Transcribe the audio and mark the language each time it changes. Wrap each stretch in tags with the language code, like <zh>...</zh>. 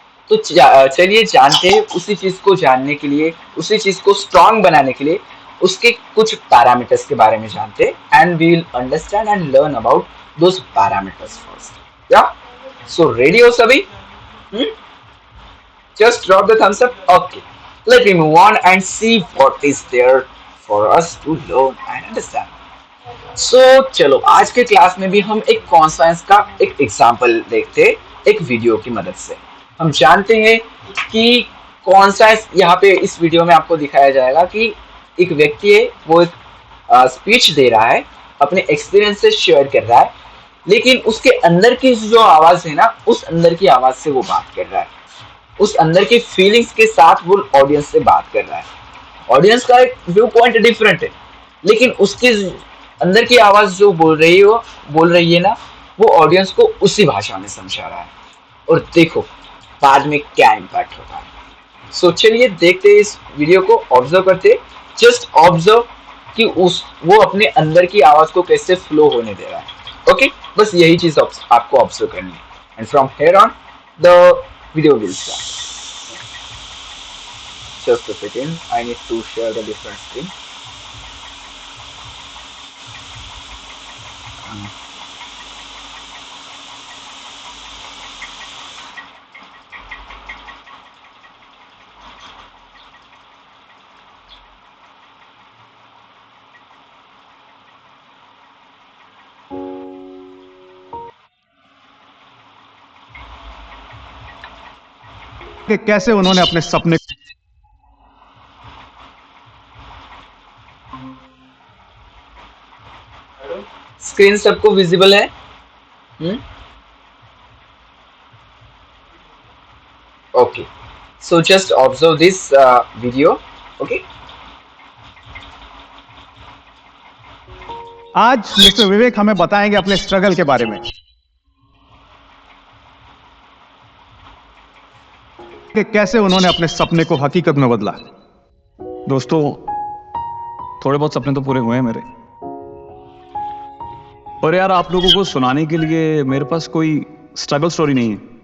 <hi>तो चलिए जानते हैं, उसी चीज को जानने के लिए, उसी चीज को स्ट्रांग बनाने के लिए उसके कुछ पैरामीटर्स के बारे में जानते हैं,</hi> <en>And we will understand and learn about those parameters first.</en> <hi>या सो रेडी हो सभी?</hi> <en>Just drop the thumbs up. Okay, let me move on and see what is there for us to learn and understand.</en> <hi>So चलो आज के class में भी हम एक कॉन्साइंस का एक एग्जांपल देखते हैं, एक वीडियो की मदद से। हम जानते हैं कि कॉन्साइंस, यहाँ पे इस वीडियो में आपको दिखाया जाएगा कि एक व्यक्ति है, वो एक स्पीच दे रहा है, अपने एक्सपीरियंस से शेयर कर रहा है, लेकिन उसके अंदर की जो आवाज है ना, उस अंदर की आवाज से वो बात कर रहा है, उस अंदर की फीलिंग्स के साथ वो ऑडियंस से बात कर रहा है। ऑडियंस का एक व्यू पॉइंट डिफरेंट है, लेकिन उसके अंदर की आवाज जो बोल रही है ना, वो ऑडियंस को उसी भाषा में समझा रहा है। और देखो बाद में क्या इम्पैक्ट होता है। सो चलिए देखते हैं इस वीडियो को, ऑब्जर्व करते, जस्ट ऑब्जर्व कि वो अपने अंदर की आवाज को कैसे फ्लो होने दे रहा है।</hi> <en>okay,</en> <hi>बस यही चीज आपको ऑब्जर्व करनी है,</hi> <en>And from here on the video will start. Just a second, I need to share the different screen.</en> <hi>कि कैसे उन्होंने अपने सपने स्क्रीन सबको विजिबल है?</hi> <en>Okay, so just observe this video. Okay,</en> <hi>आज मिस्टर विवेक हमें बताएंगे अपने स्ट्रगल के बारे में कि कैसे उन्होंने अपने सपने को हकीकत में बदला। दोस्तों, थोड़े बहुत सपने तो पूरे हुए हैं मेरे, पर यार आप लोगों को सुनाने के लिए मेरे पास कोई स्ट्रगल स्टोरी नहीं है।</hi>